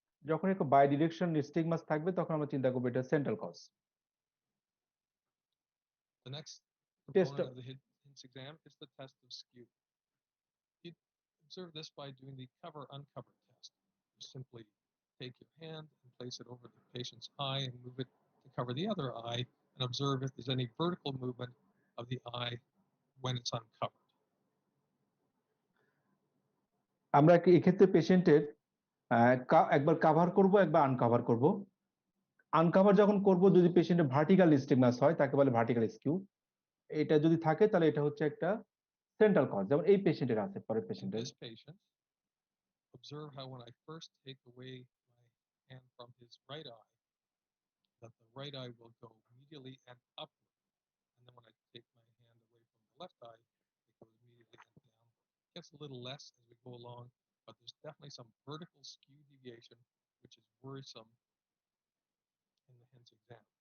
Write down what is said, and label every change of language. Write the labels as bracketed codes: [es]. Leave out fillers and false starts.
[bn] যখন একটা বাইডিরেকশন নিস্টেগমাস থাকবে তখন আমরা চিন্তা করব এটা central cause. [en] The next component of the HINTS exam is the test of skew. You observe this by doing the cover-uncover test. You simply take your hand and place it over the patient's eye and move it to cover the other eye and observe if there's any vertical movement of the eye when it's uncovered. [bn] আমরা এক্ষেত্রে পেশেন্টের একবার cover করব একবার আনকাভার করব। আনকাভার যখন করব যদি পেশেন্টের ভার্টিক্যাল নিস্টেগমাস হয় তাকে বলে ভার্টিক্যাল স্কিউ। এটা যদি থাকে তাহলে এটা হচ্ছে একটা সেন্ট্রাল কজ, যেমন এই পেশেন্টের আছে পরের পেশেন্টের। [en] This patient, observe how when I first take away my hand from his right eye, that the right eye will go medially and upward. And then when I take my hand away from the left eye, it goes medially and downward. It gets a little less as we go along, but there's definitely some vertical skew deviation, which is worrisome in the HINTS exam.